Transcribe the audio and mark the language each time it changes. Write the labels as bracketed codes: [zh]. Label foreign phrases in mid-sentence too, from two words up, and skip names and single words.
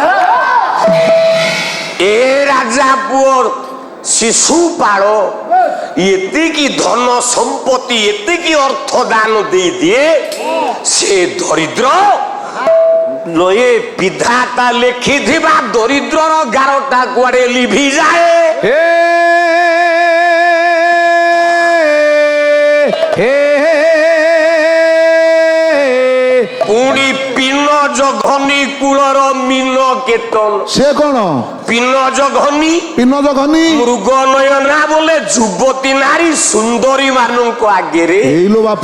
[or] ଏ ରାଜା ପୁଅର ଶିଶୁପାଳ ଏତିକି ଧନ ସମ୍ପତ୍ତି ଏତିକି ଅର୍ଥ ଦାନ ଦେଇ ଦେଇ ସେ ଦରିଦ୍ର ଲୟେ ବିଧାତା ଲେଖିଥିବା ଦରିଦ୍ରର ଗାରଟା କୁଆଡ଼େ ଲିଭି ଯାଏ হে হে পুଣି ପିନ ଜଘନି କୂଳର ମିନ କେତନ ସେ କ'ଣ ପିନ ଜଘନି ପିନଜ ଘନି ମୃଗ ନୟନା ବୋଲେ ଯୁବତୀ ନାରୀ ସୁନ୍ଦରୀ ମାନଙ୍କ ଆଗରେ ହେଇଲୋ ବାପ